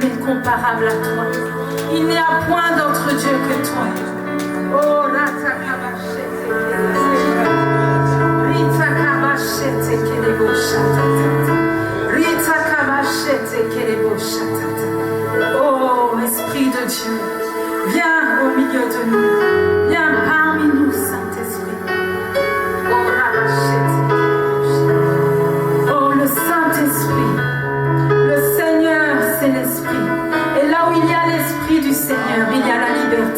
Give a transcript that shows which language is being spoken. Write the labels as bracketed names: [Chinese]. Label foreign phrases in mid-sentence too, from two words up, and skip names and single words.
[French] comparable à toi. Il n'y a point d'autre Dieu que toi. Oh, la takabashete kelebo shatata. Rita kabashete kelebo shatata. Oh, Esprit de Dieu, viens au milieu de nous. Viens parmi nous, Saint-Esprit. Oh, rabashete. Oh, le Saint-Esprit. Le Seigneur, c'est l'Esprit. Et là où il y a l'Esprit du Seigneur, il y a la liberté.